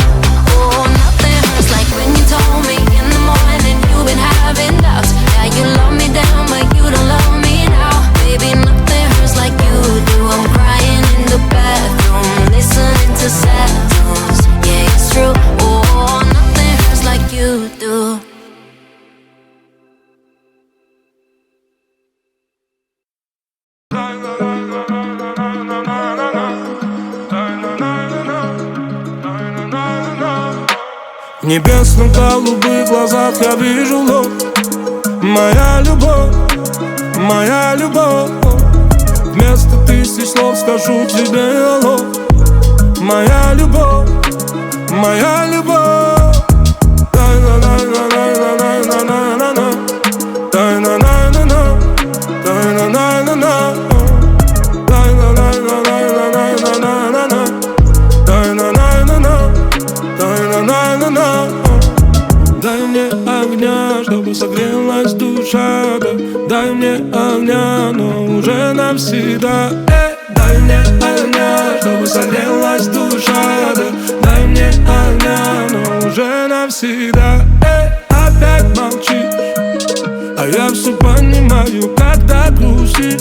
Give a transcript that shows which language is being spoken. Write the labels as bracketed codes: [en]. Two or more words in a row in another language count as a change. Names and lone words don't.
[en] Oh, nothing hurts like when you told me in the morning you've been having doubts. Now you love me down, but you don't love me now. Baby, nothing hurts like you do. I'm crying in the bathroom, listening to sad tunes. Yeah, it's true. Oh, nothing hurts like you do. [ru] В небесных голубых глазах я вижу ложь. Моя любовь, моя любовь. Вместо тысяч слов скажу тебе алло. Моя любовь, моя любовь. Дай-на-на-на-на-на-на-на-на-на. Дай-на-на-на-на, дай-на-на-на-на. Дай-на-на-на-на-на-на-на-на. Дай-на-на-на-на, дай-на-на-на-на. Дай мне огня, чтобы согрелась душа, да. Дай мне огня, но уже навсегда. Дай мне огня, чтобы согрелась душа, да. Дай мне огня, но уже навсегда. Опять молчишь, а я все понимаю, когда грустишь.